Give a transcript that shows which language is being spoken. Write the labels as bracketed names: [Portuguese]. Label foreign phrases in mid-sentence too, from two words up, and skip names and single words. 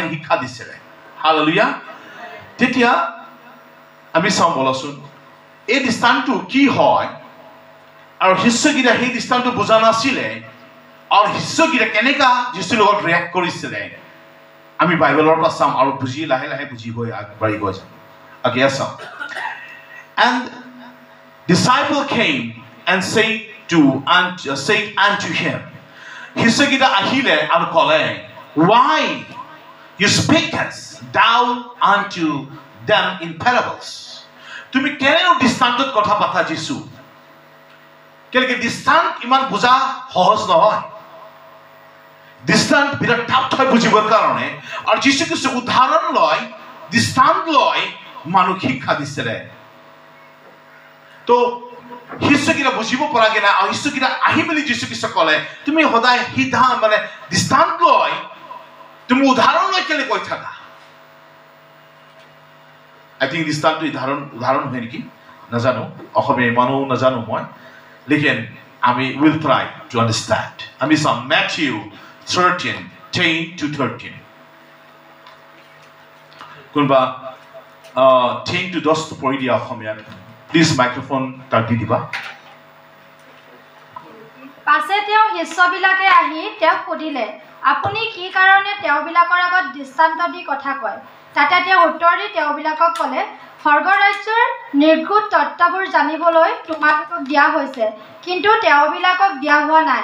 [Assamese] শিক্ষা দিছিলে হালেলুয়া তেতিয়া আমি চাওঁ বলচোন এই দৃষ্টান্তটো কি হয় আৰু শিষ্যগিৰা সেই দৃষ্টান্তটো বুজা নাছিলে আৰু শিষ্যগিৰা কেনেকা যীশুৰ লগত ৰিয়েক্ট কৰিছিলে আমি বাইবেলৰ পৰা চাম আৰু বুজি লাহে লাহে বুজি গৈ আগবাঢ়ি গৈ যাম আগে চাম [English] and disciple came and said unto him [Assamese] শিষ্যকেইটা আহিলে আৰু ক'লে [English] why you speakest thou unto them in parables [Assamese] তুমি কেনেনো দৃষ্টান্তত কথা পাতা যিছু কেলেকে দৃষ্টান্ত ইমান বুজা সহজ নহয় দৃষ্টান্ত বিৰাট টাফ হয় বুজিবৰ কাৰণে আৰু যিছু খ্ৰীষ্ট উদাহৰণ লয় দৃষ্টান্ত লয় মানুহ শিক্ষা দিছিলে তো শিষ্যকেইটা বুজিব পৰাগে নাই আৰু শিষ্যকেইটা আহি মেলি যিছু খ্ৰীষ্ট ক'লে তুমি সদায় সিধা মানে দৃষ্টান্ত লয় তুমি উদাহৰণ লৈ কেলে কৈ থাকা [English] I think [Assamese] দৃষ্টান্ত উদাহৰণ হয় নেকি নাজানো অসমীয়া ইমানো নাজানো মই লেকিন আমি [English] will try to understand [Assamese] আমি চাম Matthew 13:10-13 কোনবা 10 to 10 পঢ়ি দিয়া অসমীয়াত প্লিজ মাইক্ৰোফোন তাক দি দিবা পাছে তেওঁ শিষ্যবিলাকে আহি তেওঁক সুধিলে আপুনি কি কাৰণে তেওঁবিলাকৰ আগত দৃষ্টান্ত দি কথা কয় তাতে তেওঁ উত্তৰ দি তেওঁবিলাকক ক'লে স্বৰ্গ ৰাজ্যৰ নিৰ্গুণ তত্ত্ববোৰ জানিবলৈ তোমালোকক দিয়া হৈছে কিন্তু তেওঁবিলাকক দিয়া হোৱা নাই